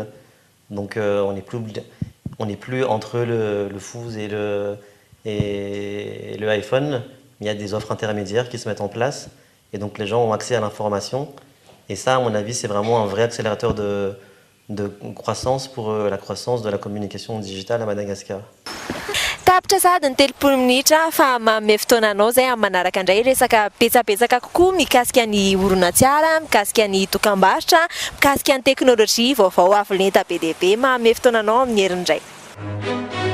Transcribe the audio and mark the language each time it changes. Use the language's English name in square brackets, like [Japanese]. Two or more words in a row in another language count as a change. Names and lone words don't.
[French] Donc on n'est plus entre le Fuse et le iPhone. Il y a des offres intermédiaires qui se mettent en place et donc les gens ont accès à l'information. Et ça, à mon avis, c'est vraiment un vrai accélérateur de croissance pour la croissance de la communication digitale à Madagascar. [Malagasy] Tapitra sady ny 30 minitra fa manome fotoananao zay amin'ny manaraka indray resaka betsabetsaka kokoa mikasika ny horonan-tsiara, mikasika ny dokam-barotra, mikasika ny teknôlôjia vaovao avo lenta be dia be. Manome fotoananao amin'ny herin'ny indray.